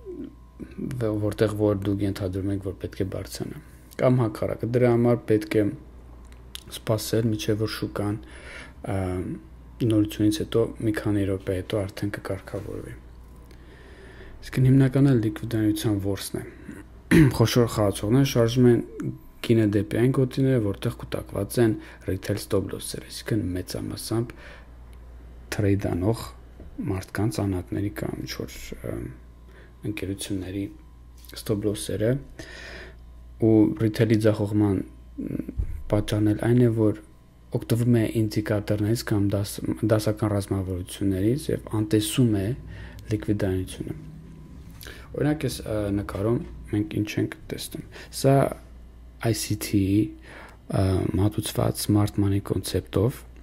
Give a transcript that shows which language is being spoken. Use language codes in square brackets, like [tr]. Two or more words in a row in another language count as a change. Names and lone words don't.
[hy] որտեղ որ դուք ենթադրում եք, որ պետք է բարձրանա կամ հակառակը, դրա համար պետք է սպասել մինչև որ շուկան նորությունից հետո մի քանի րոպե հետո արդեն կկարգավորվի։ Իսկ հիմնականը լիկվիդայնության ворսն է։ Խոշոր խաղացողները շարժում են գինը դեպի այն գոտիները, որտեղ կուտակված են [en] retail stop loss- [hy] երը, այսինքն մեծամասամբ trade անող մարդկանց անհատների կամ ինչ-որ ընկերությունների [en] stop loss- [hy] երը ու retail-ի ձախողման պատճառն էլ այն է, որ օգտվում է ինդիկատորներից կամ դասական ռազմավարություններից եւ անտեսում է լիկվիդայնությունը։ Օրինակ այս նկարում մենք ինչ ենք տեսնում։ Սա ICT-ի մատուցված [en] smart money [hy] կոնցեպտով